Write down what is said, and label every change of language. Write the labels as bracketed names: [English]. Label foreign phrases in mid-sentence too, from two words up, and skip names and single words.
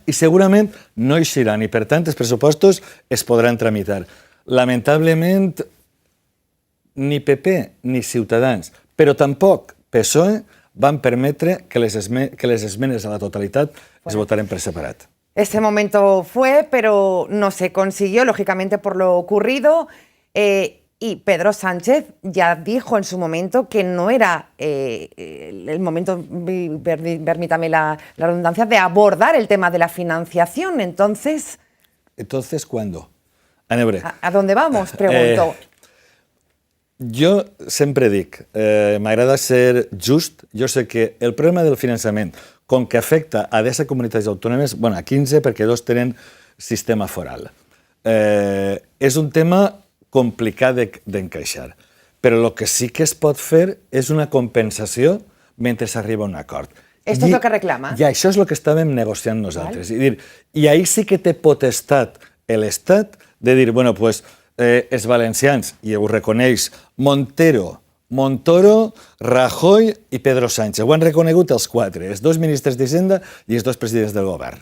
[Catalan] I segurament no eixiran i, per tant, els pressupostos es podran tramitar. Lamentablement, ni PP ni Ciutadans, però tampoc PSOE van permetre que les esmenes a la totalitat es votaren per separat. [Spanish] Ese momento fue, pero no se consiguió, lógicamente, por lo ocurrido. Y Pedro Sánchez ya dijo en su momento que no era el momento, permítame la redundancia, de abordar el tema de la financiación. Entonces, ¿cuándo? [Catalan] A veure, [Spanish] ¿a dónde vamos? Pregunto. [Catalan] Jo sempre dic, m'agrada ser just. Jo sé que el problema del finançament, com que afecta a 10 comunitats autònomes, bueno, a 15 perquè 2 tenen sistema foral, és un tema complicat d'encaixar. Però el que sí que es pot fer és una compensació mentre s'arriba a un acord. [Spanish] Esto es lo que reclama. [Catalan] I això és el que estàvem negociant nosaltres. I ahí sí que té potestat l'Estat de dir, [Spanish] bueno, pues, [Catalan] els valencians, i ho reconeix Montero, Montoro, Rajoy i Pedro Sánchez. Ho han reconegut els 4, els 2 ministres d'Hisenda i els 2 presidents del govern.